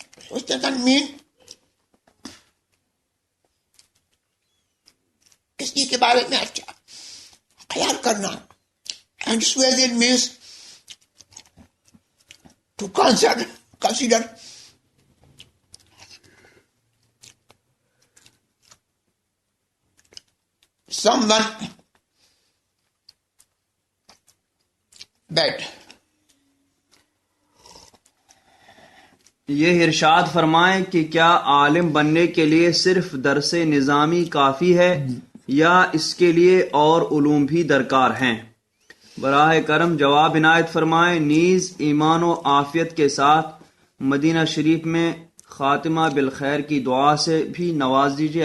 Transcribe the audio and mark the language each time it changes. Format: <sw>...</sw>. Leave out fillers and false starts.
<en>Which doesn't mean</en> <ur>کسی کے بارے میں اچھا خیال کرنا.</ur> <en>And su'e means to consider someone bad.</en> <ur>یہ ارشاد فرمائیں کہ کیا عالم بننے کے لیے صرف درس نظامی کافی ہے یا اس کے لیے اور علوم بھی درکار ہیں؟ براہ کرم جواب عنایت فرمائیں. نیز ایمان و عافیت کے ساتھ مدینہ شریف میں خاتمہ بالخیر کی دعا سے بھی نواز دیجیے.</ur>